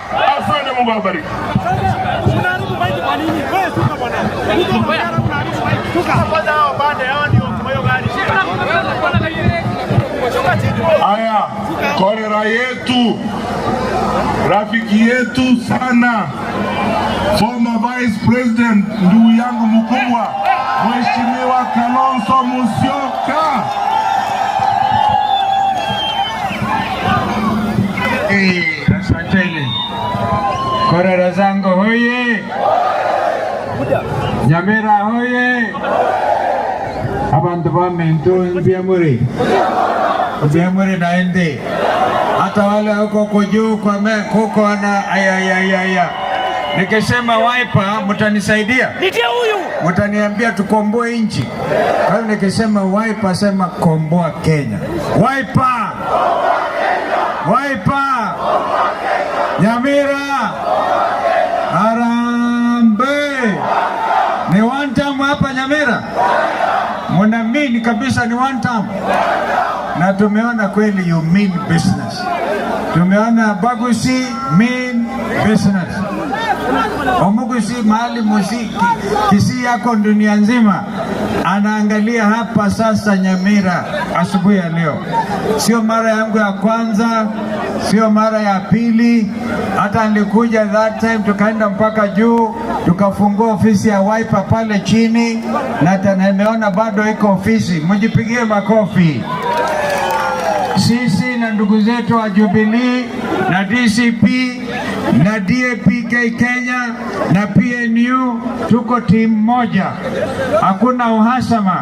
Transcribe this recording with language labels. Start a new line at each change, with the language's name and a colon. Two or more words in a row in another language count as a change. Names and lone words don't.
Swahili: Asante, Mungu awabariki. Aya, kolera yetu, rafiki yetu sana,
English: former vice president,
Swahili: ndugu yangu mkubwa, Mheshimiwa Kalonzo Musyoka. Asanteni. Kolera zangu hoye. Nyamira hoye.
Gusii: Abantu bamentu Mbiamuri naende.
Swahili: Hata wale huko kujuu kwa kuko na aya. Nikisema Wiper mtanisaidia? Nitie huyu. Mtaniambia tukomboe nchi. Kwa nikisema Wiper sema komboa Kenya. Wiper. Wiper, Nyamira, Harambee. Ni
English: one term
Swahili: hapa Nyamira? Mnaamini kabisa ni
English: one term?
Swahili: Na tumeona kweli
English: you mean business.
Swahili: Tumeona Bagusi
English: mean business.
Swahili: Omugusi mahali muziki Kisii yako dunia nzima anaangalia hapa sasa Nyamira asubuhi ya leo. Sio mara yangu ya kwanza, sio mara ya pili. Hata nilikuja
English: that time
Swahili: tukaenda mpaka juu, tukafungua ofisi ya Wiper pale chini, na nimeona bado iko ofisi. Mjipigie makofi. Sisi na ndugu zetu wa Jubilee na DCP na DAPK Kenya na PNU tuko timu moja, hakuna uhasama.